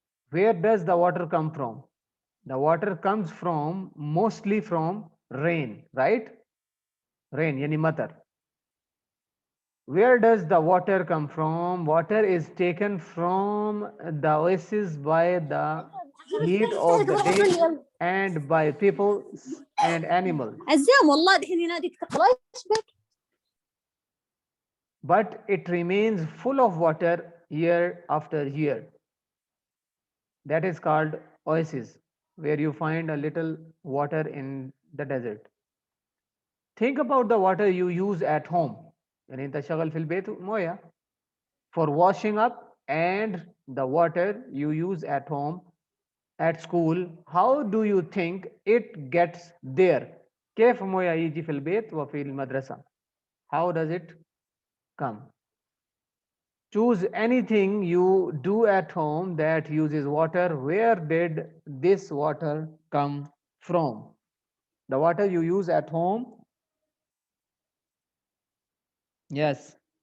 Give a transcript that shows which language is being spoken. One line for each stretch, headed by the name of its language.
English: Where does the water come from? The water comes from mostly from rain, right? Rain,
Arabic: yani matar.
English: Where does the water come from? Water is taken from the oasis by the heat of the day and by people and animals.
Arabic: عزام والله الحين يناديك تقرا ايش بك؟
English: But it remains full of water year after year. That is called oasis, where you find a little water in the desert. Think about the water you use at home.
Arabic: يعني انت شغل في البيت مويه
English: for washing up and the water you use at home, at school. How do you think it gets there?
Arabic: كيف مويه يجي في البيت وفي المدرسة?
English: How does it come? Choose anything you do at home that uses water. Where did this water come from? The water you use at home. Yes.